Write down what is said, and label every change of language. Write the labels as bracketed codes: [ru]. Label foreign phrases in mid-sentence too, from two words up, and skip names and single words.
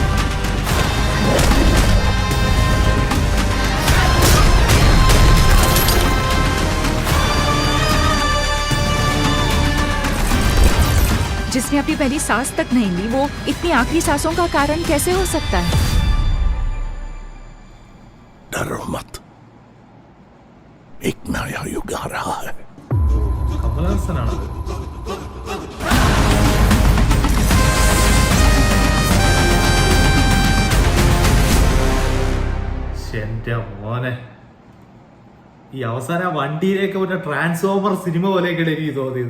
[hi] जिसने अपनी पहली सांस तक नहीं ली, वो इतनी आखिरी सांसों का कारण कैसे हो सकता है? डरो मत, एक नया युग आ रहा है। [ml] കമലഹാസനാണത്. എന്റെ മോനെ, ഈ അവസാന വണ്ടിയിലേക്ക് ഒരു ട്രാൻസ്ഫോമർ സിനിമ പോലെയൊക്കെയാണ് എനിക്ക് തോന്നിയത്.